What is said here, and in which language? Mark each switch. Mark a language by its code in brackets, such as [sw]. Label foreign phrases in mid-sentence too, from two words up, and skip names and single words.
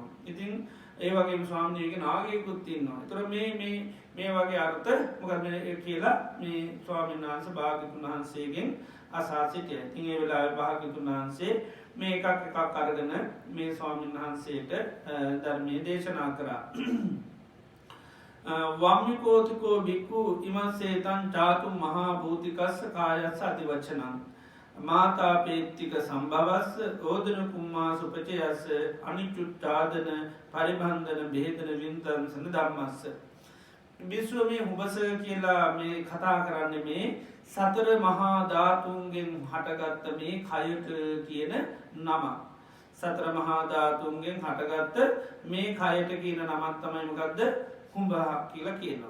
[si] ඉතින් ඒ වගේම ස්වාමීන්ගේ නාගයෙකුත් ඉන්නවා. ඒතර මේ වගේ අර්ථ මොකද කියලා මේ ස්වාමීන් වහන්සේ භාග්‍යවතුන් වහන්සේගෙන් අසා සිටියා. ඉතින් ඒ වෙලාවේ භාග්‍යවතුන් වහන්සේ මේ එකක් අරගෙන මේ ස්වාමීන් වහන්සේට ධර්මයේ දේශනා කරා. [pi] වම්මිකෝතිකෝ බික්ඛු ඉමස්සේතං චාතු මහා භූතිකස්ස කායස්ස අධිවචනං මාතාපේත්තික සම්භවස්ස ඕදන කුම්මා සුපචයස්ස අනිචුට්ඨාදන පරිබන්ධන බෙහෙදන වින්තංසන ධම්මස්ස. [si] විශ්ව මේ හුබස කියලා මේ කතා කරන්නේ මේ සතර මහා ධාතුන්ගෙන් හටගත්ත මේ කයට කියන නම. සතර මහා ධාතුන්ගෙන් හටගත්ත මේ කයට කියන නමක් තමයි මොකද්ද? කුඹහක් කියලා කියනවා.